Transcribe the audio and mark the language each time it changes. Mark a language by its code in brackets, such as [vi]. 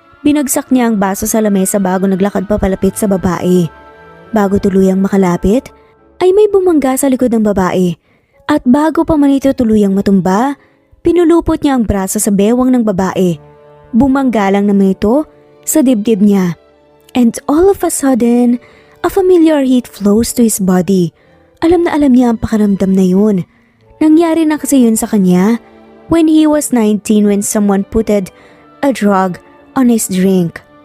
[tl] Binagsak niya ang baso sa lamesa bago naglakad papalapit sa babae. Bago tuluyang makalapit, ay may bumangga sa likod ng babae. At bago pa man ito tuluyang matumba, pinulupot niya ang braso sa bewang ng babae. Bumangga lang naman ito sa dibdib niya. [en] And all of a sudden, a familiar heat flows to his body. [tl] Alam na alam niya ang pakaramdam na yun. Nangyari na kasi yun sa kanya [en] when he was 19 when someone putted a drug on his drink.